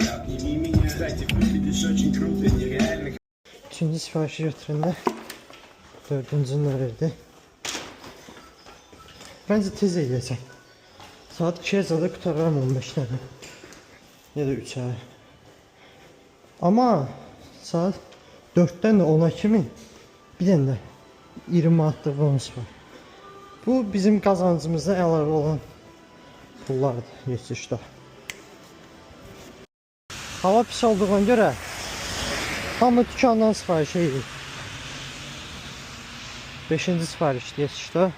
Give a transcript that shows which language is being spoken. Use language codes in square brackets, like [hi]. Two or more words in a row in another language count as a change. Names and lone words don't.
[az] Üçüncü siparişi götürəndə dördüncünü də verdi. Bence tez eləyəcəm. [tr] Saat 2'ye zaten qutararam 15 tane. [az] Ya da 3'e. Ama saat 4'ten de 10'a kimi bir tane de 20 manatlıq bonus var. Bu bizim qazancımızda əlavə olan pullardır. Yetişdi. Hava pis olduğuna göre hamı dükandan sipariş edir. 5-ci sipariş yetişdi.